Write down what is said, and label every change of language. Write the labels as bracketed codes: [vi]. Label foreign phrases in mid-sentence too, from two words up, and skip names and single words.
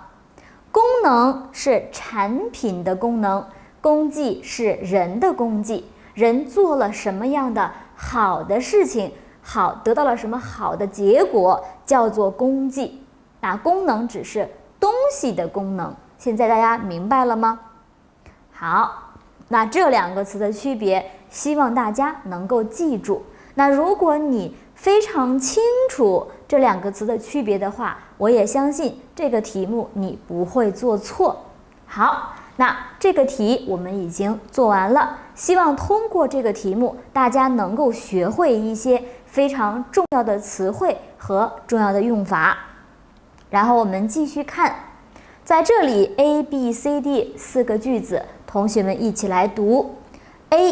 [zh] 功能是產品的功能，功績是人的功績。人做了什麼樣的好的事情，得到了什麼好的結果，叫做功績。功能只是東西的功能。現在大家明白了嗎？好，那這兩個詞的區別，希望大家能夠記住。那如果你非常清楚這兩個詞的區別的話，我也相信這個題目你不會做錯。好，那這個題我們已經做完了，希望通過這個題目，大家能夠學會一些非常重要的詞彙和重要的用法。然後我們繼續看， 在這裡 A B C D 4個句子，同學們一起來讀。A.